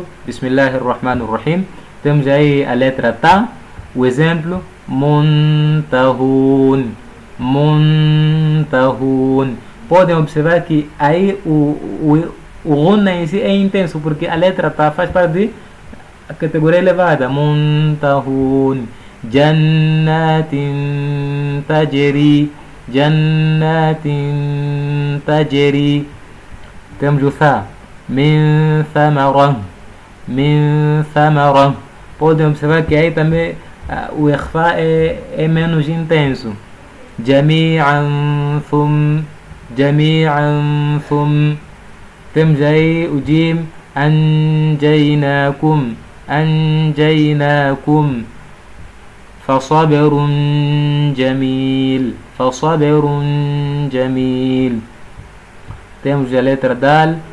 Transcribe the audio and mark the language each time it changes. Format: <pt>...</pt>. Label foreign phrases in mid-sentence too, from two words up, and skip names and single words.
<pt>Bismillahirrahmanirrahim. Temos aí a letra ta, o exemplo muntahun.</pt> <ar>Muntahun.</ar> <pt>Podem observar que aí o ghunna em si é intenso, porque a letra ta faz parte da categoria elevada.</pt> <ar>منتهٍ جنات تجري. جنات تجري.</ar> <pt>Temos o tha.</pt> <ar>من ثمرة من ثمرة.</ar> <pt>Podem observar que aí também o ikhfa é menos intenso.</pt> <ar>جميعا ثم جميعا ثم.</ar> <pt>Temos aí o jim. Anjaynakum.</pt> <ar>Anjaynakum. فصبر جميل. فصبر جميل.</ar> <pt>Temos a letra dal.</pt>